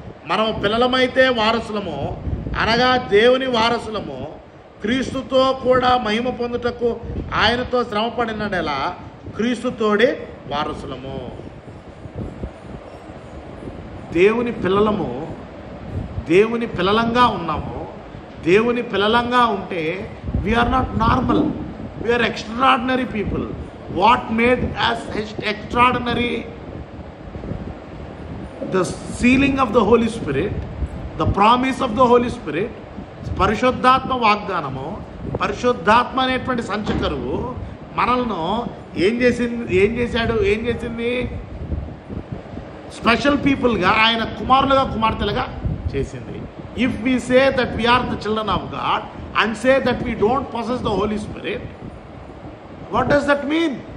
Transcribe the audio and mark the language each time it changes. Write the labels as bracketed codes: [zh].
[te] మనము పిల్లలమైతే వారసులము, అనగా దేవుని వారసులము, క్రీస్తుతో కూడా మహిమ పొందుటకు ఆయనతో శ్రమపడినడెలా క్రీస్తుతోడే వారసులము. దేవుని పిల్లలము, దేవుని పిల్లలంగా ఉన్నాము. దేవుని పిల్లలంగా ఉంటే [en] We are not normal, we are extraordinary people. What made us extraordinary? The sealing of the Holy Spirit, the promise of the Holy Spirit, [te] పరిశుద్ధాత్మ వాగ్దానము. పరిశుద్ధాత్మ అనేటువంటి సంచకరువు మనల్ని ఏం చేసింది? స్పెషల్ పీపుల్గా, ఆయన కుమారులుగా కుమార్తెలుగా చేసింది. [en] If we say that we are the children of God and say that we don't possess the Holy Spirit, what does that mean?